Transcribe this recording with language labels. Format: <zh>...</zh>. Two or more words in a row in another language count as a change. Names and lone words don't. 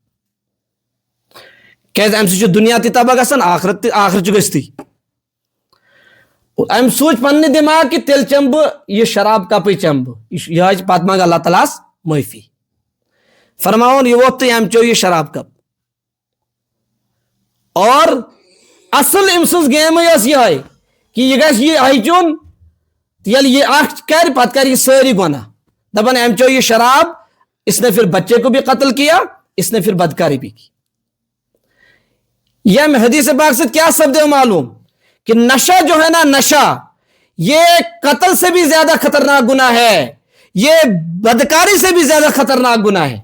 <ks>کیٛازِ امہِ سۭتۍ چھُ دُنیا تہِ تباہ گژھان، آخرت چھُ گٔژھتھٕے، امہِ سوٗنٛچ پننہِ دٮ۪ماغ کہِ تیٚلہِ چٮ۪مہٕ بہٕ یہِ شراب کپٕے چٮ۪مہٕ بہٕ، یِہوٚے چھِ پتہٕ منٛگہٕ اللہ تعالیٰ ہس معٲفی، فرماوُن یہِ ووٚتھ تہٕ أمۍ چیوٚو یہِ شراب کپ، اور اصل أمۍ سٕنٛز گیمٕے ٲس یِہوٚے کہ یہِ گژھِ یِہوٚے چیوٚن، ییٚلہِ یہِ اکھ کرِ پتہٕ کرِ یہِ سٲری گۄناہ، دپان أمۍ چیوٚو یہِ شراب،</ks> <ur>اس نے پھر بچے کو بھی قتل کیا، اس نے پھر بدکاری بھی کی۔ یہ حدیث پاک سے کیا سبدے معلوم کہ نشہ جو ہے نا، نشہ یہ قتل سے بھی زیادہ خطرناک گناہ ہے، یہ بدکاری سے بھی زیادہ خطرناک گناہ ہے۔</ur>